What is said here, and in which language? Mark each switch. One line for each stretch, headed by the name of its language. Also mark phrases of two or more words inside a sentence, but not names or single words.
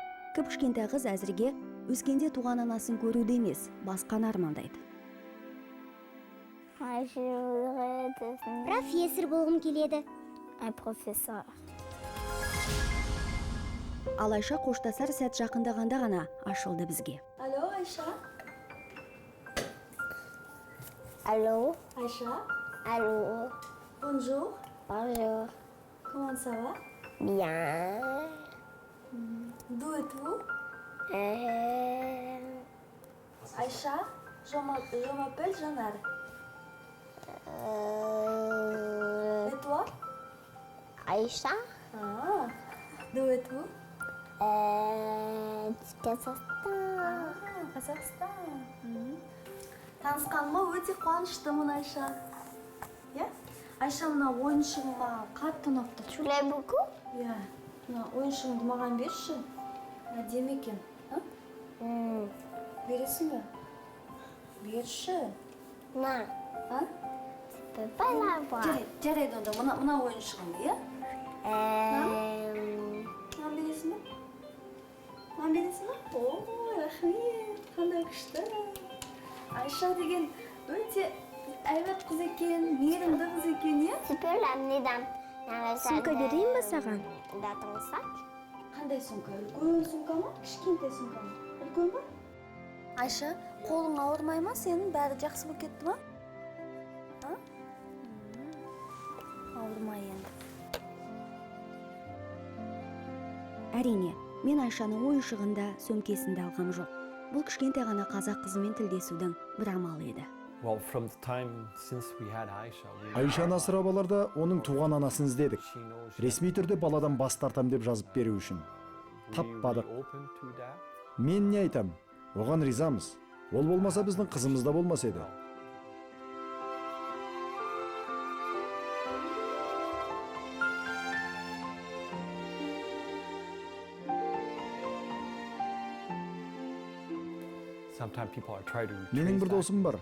Kazakh: Кіп-кішкентай қыз әзірге өскенде туған анасын көруді емес, басқаны армандайды. Профессор болғым келеді. Профессор. Ал Айша қоштасар сәт жақындағанда ғана ашылды бізге. Алло, Айша.
French: Allô. Aïcha. Allô. Bonjour. Bonjour. Comment ça va? Bien. D'où êtes-vous? Aïcha, je m'appelle Janar. Et toi? Aïcha. Ah, d'où êtes-vous? Kazakhstan.
Kazakh: Қазақстан. Танысқаныма өте қуаныштымын, Айша. Иә? Айша, мына ойыншығың маған қатты ұнап тұр.
French: Tu l'aimes beaucoup?
Kazakh: Иә. Мына ойыншығыңды маған берші. Әдемі екен. Бересің бе? Берші. На. А?
French: Tu peux pas l'avoir.
Kazakh: Жарайды онда, мына ойыншығыңды, иә? Маған бересің бе? Маған бересің бе? О, рахмет, қандай күшті. Айша деген өте әйбат қыз екен, мейірімді қыз екен, иә?
French: Tu peux l'amener dans le sac.
Kazakh: Сумка берейін бе саған?
French: Dans ton sac.
Kazakh: Қандай сумка? Үлкен сумка ма? Кішкентай сумка ма? Үлкен ба? Айша, қолың ауырмай ма? Сенің бәрі жақсы болып кетті ма? ауырмай енді. Әрине, мен Айшаны ой ышығында сөмкесінде алғам жоқ. Бұл кішкентай ғана қазақ қызымен тілдесудің бір амалы еді.
English: Well, from the time since we had Aisha,
Kazakh: Айшаны асырап аларда оның туған анасын іздедік. Ресми түрде баладан бас тартам деп жазып беру үшін. Таппадық. Мен не айтам? Оған ризамыз. Ол болмаса біздің қызымыз да болмас еді. Менің бір досым бар.